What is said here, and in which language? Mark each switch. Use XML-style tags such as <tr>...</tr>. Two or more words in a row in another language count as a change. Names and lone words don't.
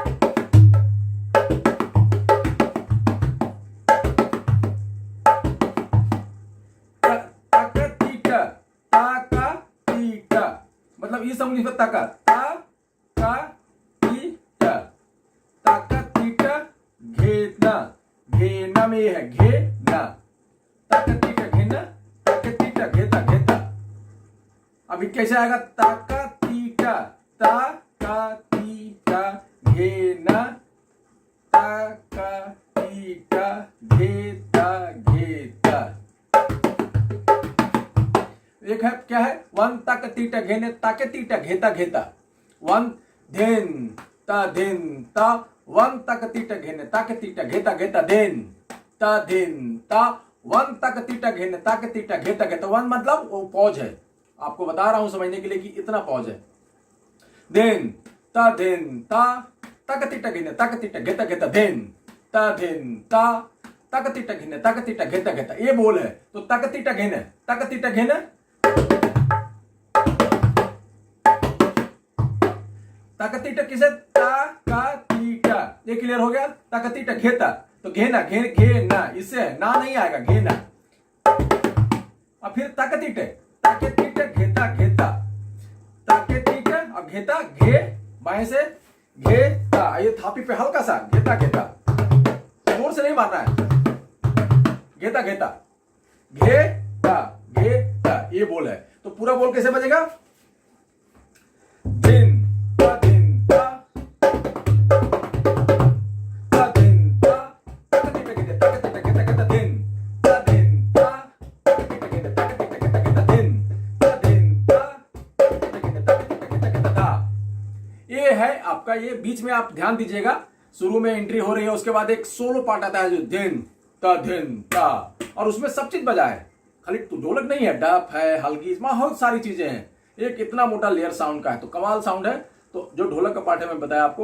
<hi>मतलब ये समझ लीजिए, तक ता तीट, तक तीट घेना, घेना में है घेना, तक तीट घेना, तक तीट घेता घेता। अभी कैसे आएगा, तक तीट, तक तीट घेना, तक तीट घेता घेता। एक है क्या है, वन तक तीट घेने, ताके तीट घेता घेता, वन धिन ता, वन तक तीट घेने, ताके तीट घेता घेता, धिन ता, वन तक तीट घेने, ताके तीट घेता घेता। वन मतलब वो पॉज है, आपको बता रहा हूं समझने के लिए कि इतना पॉज है। धिन ता, तक तीट घेने, ताके तीट घेता घेता, धिन ता, तक तीट घेने, ताके तीट घेता घेता, ये बोल है। तो तक तीट घेने, तक तीट घेने, तकतीट किसे, तकतीट, ये क्लियर हो गया। तकतीट घेता, तो घेना, घेना, इससे है ना, नहीं आएगा घेना। अब फिर तकतीट, तकतीट घेता घेता, तकतीट, अब घेता घे, बाएं से घेता, ये थापी पे हल्का सा घेता घेता, जोर से नहीं मारना है, घेता घेता, घेता घेता, ये बोल है। तो पूरा बोल कैसे बजेगा, धिन ता धिन ता, ता धिन ता, तक तीट घेते, तक तीट घेता घेता, धिन ता धिन ता, तक तीट घेते, तक तीट घेता घेता, धिन ता धिन ता, तक तीट घेते, तक तीट घेता घेता ता। ये है आपका, ये बीच में आप ध्यान दीजिएगा, शुरू में एंट्री हो रही है, उसके बाद एक</hi> <en>solo part</en> <hi>आता है जो धिन ता, और उसमें सब चीज बजा है, खाली ढोलक नहीं है, डफ है, हल्की, बहुत सारी चीजें हैं। एक इतना मोटा</hi> <en>layer sound</en> <hi>का है, तो कमाल साउंड है। तो जो ढोलक का पार्ट है मैं बताया आपको।</hi>